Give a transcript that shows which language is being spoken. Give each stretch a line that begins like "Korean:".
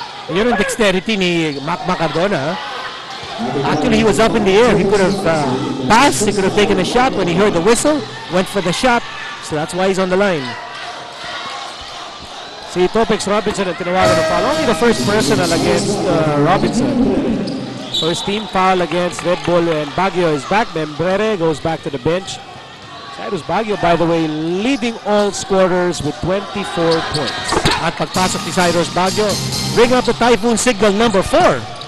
Filipino: Yun ang dexterity ni Mac Cardona.
English: Actually, he was up in the air. He could have passed. He could have taken a shot when he heard the whistle. Went for the shot. So that's why he's on the line.
Filipino: Si Topex Robinson ang tinawagan ng foul.
English: Only the first personal against Robinson. First team foul against Red Bull, and Baguio is back. Membrere goes back to the bench. Cyrus Baguio, by the way, leading all scorers with 24 points.
Filipino: At pagpasok ni Cyrus Baguio,
English: bring up the typhoon signal number 4.